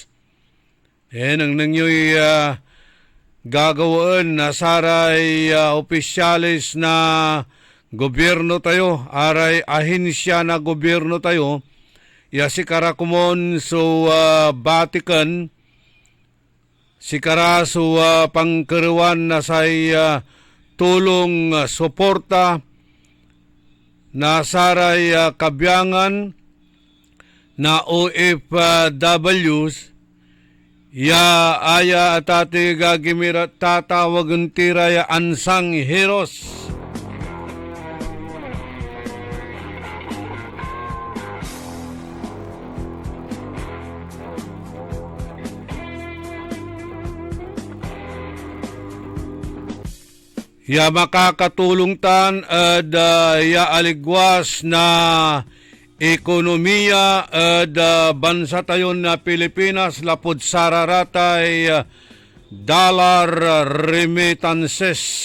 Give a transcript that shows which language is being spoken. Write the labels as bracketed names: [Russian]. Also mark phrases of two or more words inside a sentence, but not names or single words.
[Pangasinan] Ang nangyoy gagawin na saray opisyalis na gobyerno tayo, aray ahinsya na gobyerno tayo, ya si Karakumon so Vatican, sikara so pangkeruan na say tulong suporta na saray kabyangan na OFWs ya aya atati gagimira tatawagan tiraya ansang heroes. Ya makakatulong tan ya aligwas na ekonomiya bansa tayon na Pilipinas lapud sararatay [English] dollar remittances.